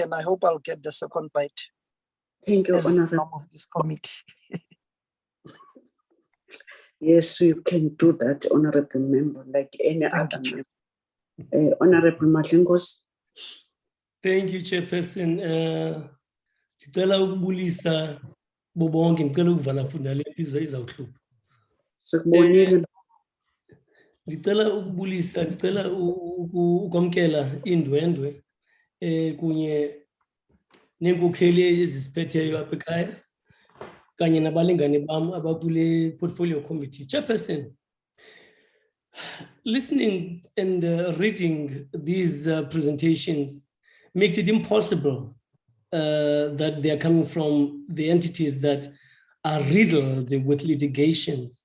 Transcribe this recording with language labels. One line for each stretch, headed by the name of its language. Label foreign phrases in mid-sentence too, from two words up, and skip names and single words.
English: I hope I'll get the second bite. Thank you, As Honorable. member of this committee. Yes, you can do that, Honorable Member, like any Thank other you, member. Honorable Mahlengos. Thank you, Chairperson.
Zulu: Ngicela ukubulisa bobonke, ngicela ukuvala funda le nto izawuhlupha. Sikubonile.
Xhosa: Ngicela ukubulisa, ngicela ukwamkela indwendwe kunye nenkokheli ezisiphetheyo apha ekhaya kanye nabalingane bam abakule
English: portfolio committee. Chairperson, listening and reading these presentations makes it impossible that they are coming from the entities that are riddled with litigations.